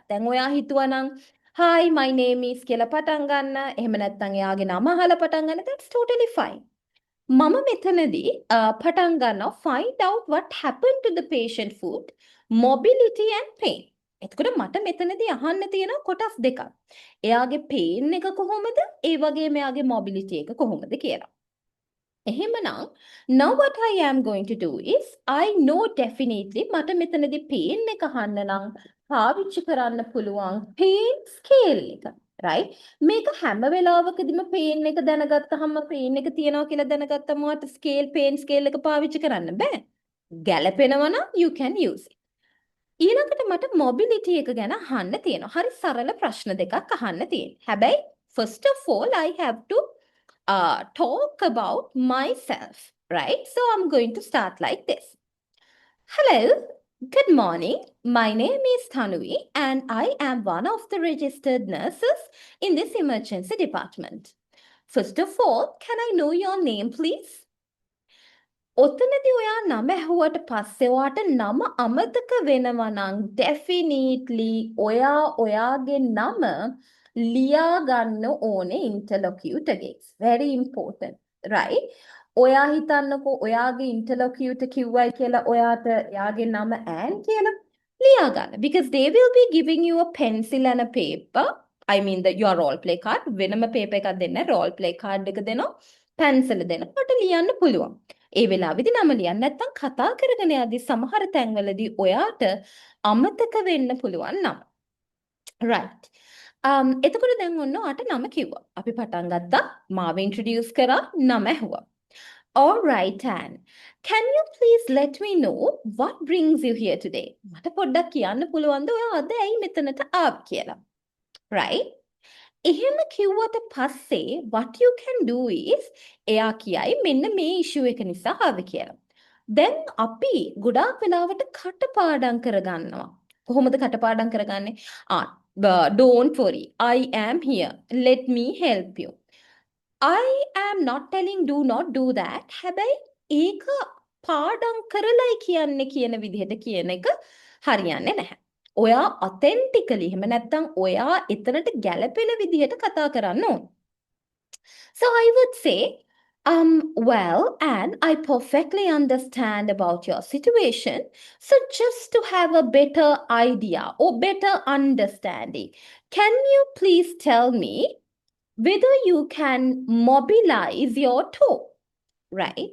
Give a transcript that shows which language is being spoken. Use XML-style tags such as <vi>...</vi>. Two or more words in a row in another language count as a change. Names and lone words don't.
<si>දැන් ඔයා හිතුවනම්</si> <en>hi my name is</en> <si>කියලා පටන් ගන්න. එහෙම නැත්නම් එයාගේ නම අහලා පටන් ගන්න. That's totally fine. මම මෙතනදී පටන් ගන්නවා</si> <en>find out what happened to the patient foot, mobility and pain.</en> <si>එතකොට මට මෙතනදී අහන්න තියෙන කොටස් දෙකක්. එයාගේ pain එක කොහොමද? ඒ වගේම එයාගේ mobility එක කොහොමද කියලා. එහෙමනම්</si> <en>now what I am going to do is I know definitely</en> <si>මට මෙතනදී pain එක අහන්න නම් පාවිච්චි කරන්න පුළුවන්</si> <en>pain scale</en> <si>එක, right? මේක හැම වෙලාවකදීම pain එක දැනගත්තාම pain එක තියනවා කියලා දැනගත්තම ඔයාට</si> <en>pain scale</en> <si>එක පාවිච්චි කරන්න බෑ. ගැළපෙනවා නම්</si> <en>you can use it.</en> <si>ඊළඟට මට mobility එක ගැන අහන්න තියෙනවා. හරි සරල ප්‍රශ්න දෙකක් අහන්න තියෙනවා. හැබැයි</si> <en>first of all I have to talk about myself, right? So I'm going to start like this. Hello, good morning. My name is Thanui and I am one of the registered nurses in this emergency department. First of all, can I know your name, please?</en> <si>ඔතනදී ඔයා නම ඇහුවට පස්සේ ඔයාට නම අමතක වෙනවා නම් definitely ඔයාගේ නම ලියා ගන්න ඕනේ interlocutorගේ.</si> <en>It's very important, right?</en> <si>ඔයා හිතන්නකෝ ඔයාගේ interlocutor කිව්වයි කියලා ඔයාට එයාගේ නම ඈන් කියලා ලියා ගන්න.</si> <en>Because they will be giving you a pencil and a paper. I mean your role play card.</en> <si>වෙනම paper එකක් දෙන්න</si> <en>role play card</en> <si>එක දෙනවා. pencil දෙනවා. ඔයාට ලියන්න පුළුවන්. ඒ වෙලාවේදී නම ලියන්න නැත්නම් කතා කරගෙන යද්දී සමහර තැන්වලදී ඔයාට අමතක වෙන්න පුළුවන් නම. right. එතකොට දැන් ඔන්න ඔයාට නම කිව්වා. අපි පටන් ගත්තා. මාව ඉන්ට්‍රොඩියුස් කරා නම ඇහුවා.</si> <en>All right, Anne. Can you please let me know what brings you here today?</en> <si>මට පොඩ්ඩක් කියන්න පුළුවන්ද ඔයා අද ඇයි මෙතනට ආවේ කියලා? Right? එහෙම කිව්වට පස්සේ</si> <en>what you can do is</en> <si>එයා කියයි මෙන්න මේ issue එක නිසා ආවේ කියලා. දැන් අපි ගොඩාක් වෙලාවට කටපාඩම් කරගන්නවා. කොහොමද කටපාඩම් කරගන්නේ?</si> <en>Don't worry. I am here. Let me help you. I am not telling do not do that.</en> <si>හැබැයි ඒක පාඩම් කරලයි කියන්නේ කියන විදිහට කියන එක හරියන්නේ නැහැ. ඔයා authentically එහෙම නැත්නම් ඔයා එතනට ගැළපෙන විදිහට කතා කරන්න ඕන.</si> <en>So I would say, well, Anne, I perfectly understand about your situation. So just to have a better idea or better understanding, can you please tell me whether you can mobilize your toe, right?</en>